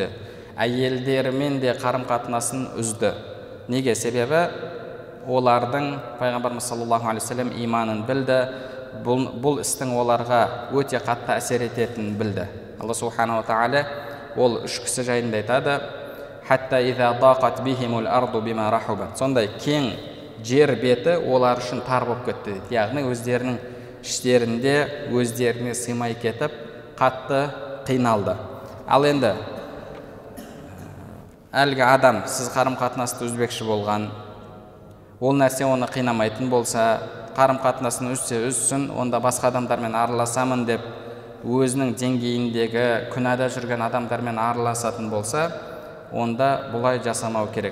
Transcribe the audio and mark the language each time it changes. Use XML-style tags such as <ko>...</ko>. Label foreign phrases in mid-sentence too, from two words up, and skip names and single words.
<kk>Әйелдермен де қарым қатынасын үзді. Неге? Себебі олардың, Пайғамбарымыз</kk> <ar>صلى الله عليه وسلم</ar> <kk>иманын білді, бұл істің оларға өте қатты әсер ететінін білді. Алла</kk> <ar>سبحانه تعالى</ar> <kk>ол 3 кісі жайында айтады:</kk> <ar>«حتى إذا ضاقت بهم الأرض بما رحبت».</ar> <kk>Сондай кең жер беті олар үшін тар болып кетті дейді. Яғни өздерінің іштерінде өздеріне сыймай кетіп, қатты қиналды. Ал енді әлгі адам сіз қарым қатынасты үзбекші болған, ол нәрсе оны қинамайтын болса, қарым қатынасын үзсе үзсін, онда басқа адамдармен араласамын деп өзінің деңгейіндегі күнәда жүрген адамдармен араласатын болса, онда бұлай жасамау керек.</kk>